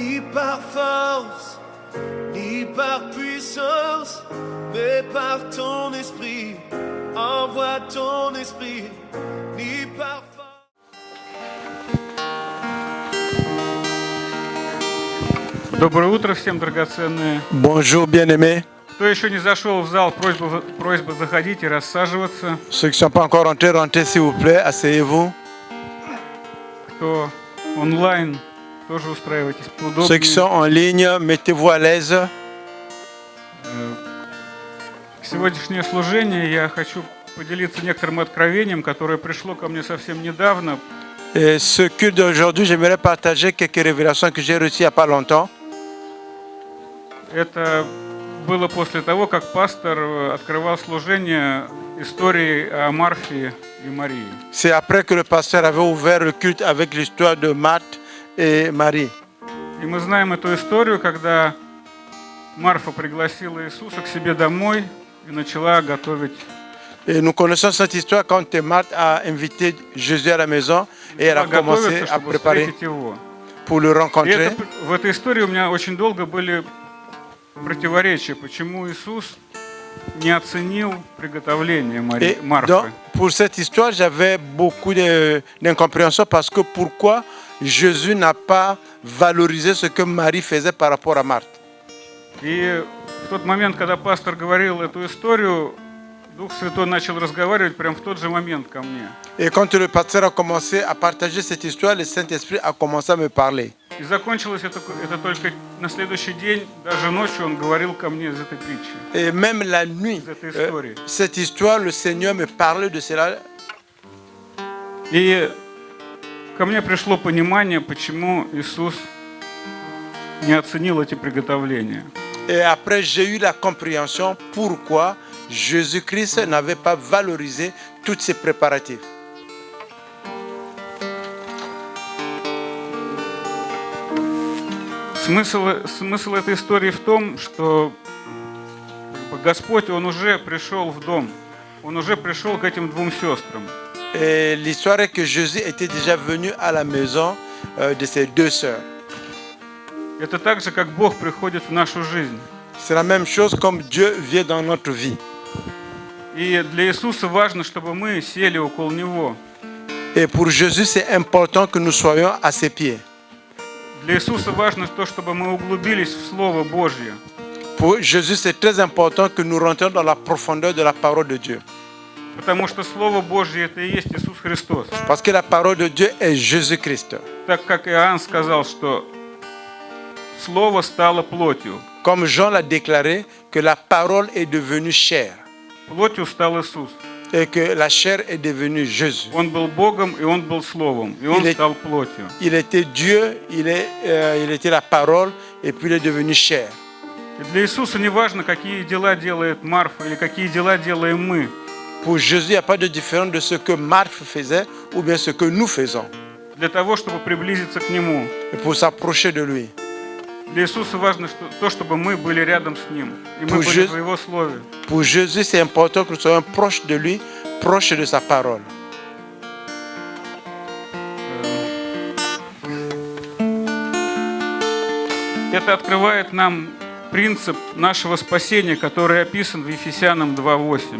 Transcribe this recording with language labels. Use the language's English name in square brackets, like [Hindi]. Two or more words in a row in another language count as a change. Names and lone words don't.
[French] par force, ni par puissance, mais par ton esprit. Envoie ton esprit, ni par force. [Russian] Доброе утро всем, драгоценные. [French] Bonjour bien-aimés. [Russian] Кто еще не зашел в зал, просьба заходить и рассаживаться. [French] Ceux qui ne sont pas encore rentrés, rentrez s'il vous plaît, asseyez-vous. [Russian] Кто онлайн, тоже устраивайтесь [French] Ceux qui sont [Russian] поудобнее. [French] en ligne, mettez-vous à l'aise. [Russian] Сегодняшнее служение я хочу поделиться некоторым откровением, которое пришло ко мне совсем недавно. [French] Et ce culte d'aujourd'hui, j'aimerais partager quelques révélations que j'ai reçues il n'y a pas longtemps. [Russian] Это было после того, как пастор открывал служение истории о Марфе и Марии. [French] C'est après que le pasteur avait ouvert le culte avec l'histoire de Marthe et Marie. [Russian] И мы знаем эту историю, когда Марфа пригласила Иисуса к себе домой и начала готовить. [French] Et nous connaissons cette histoire quand Marthe a invité Jésus à la maison et elle a commencé à préparer pour le rencontrer. [Russian] В этой истории у меня очень долго были противоречия, почему Иисус не оценил приготовление Марфы. [French] Donc, pour cette histoire, j'avais beaucoup d'incompréhension parce que pourquoi Jésus n'a pas valorisé ce que Marie faisait par rapport à Marthe. [Russian] И в тот момент, когда пастор говорил эту историю, Дух Святой начал разговаривать прямо в тот же момент ко мне. [French] Et quand le pasteur a commencé à partager cette histoire, le Saint-Esprit a commencé à me parler. [Russian] И закончилось это только на следующий день, даже ночью он говорил ко мне из этой притчи. [French] Et même la nuit, cette histoire, le Seigneur me parlait de cela. [Russian] И ко мне пришло понимание, почему Иисус не оценил эти приготовления. [French] Et après, j'ai eu la compréhension pourquoi Jésus-Christ n'avait pas valorisé tous ces préparatifs. [Russian] Смысл этой истории в том, что Господь, Он уже пришел в дом, Он уже пришел к этим двум сестрам. [French] Et l'histoire est que Jésus était déjà venu à la maison de ses deux sœurs. [Russian] Это так же, как Бог приходит в нашу жизнь. [French] C'est la même chose comme Dieu vient dans notre vie. [Russian] И для Иисуса важно, чтобы мы сели около Него. [French] Et pour Jésus, c'est important que nous soyons à ses pieds. [Russian] Для Иисуса важно то, чтобы мы углубились в Слово Божье. [French] Pour Jésus, c'est très important que nous rentrions dans la profondeur de la parole de Dieu. [Russian] Потому что Слово Божье это и есть Иисус Христос. [French] Parce que la parole de Dieu est Jésus-Christ. [Russian] Так как Иоанн сказал, что Слово стало плотью. [French] Comme Jean l'a déclaré, que la parole est devenue chair. [Russian] Плотью стал Иисус. [French] Et que la chair est devenue Jésus. [Russian] Он был Богом, и Он был Словом, и Он стал плотью. [French] Il était Dieu, il était la parole, et puis il est devenu chair. [Russian] И для Иисуса не важно, какие дела делает Марфа или какие дела делаем мы. [French] Pour Jésus, il n'y a pas de différence de ce que Marthe faisait ou bien ce que nous faisons. [Russian] Для того, чтобы приблизиться к Нему. [French] Et pour s'approcher de lui. [Russian] Для Иисуса важно то, чтобы мы были рядом с Ним, и мы были в Его Слове. [French] Pour Jésus, c'est important que nous soyons proches de lui, proches de sa parole. [Russian] Это открывает нам принцип нашего спасения, который описан в Ефесянам 2:8.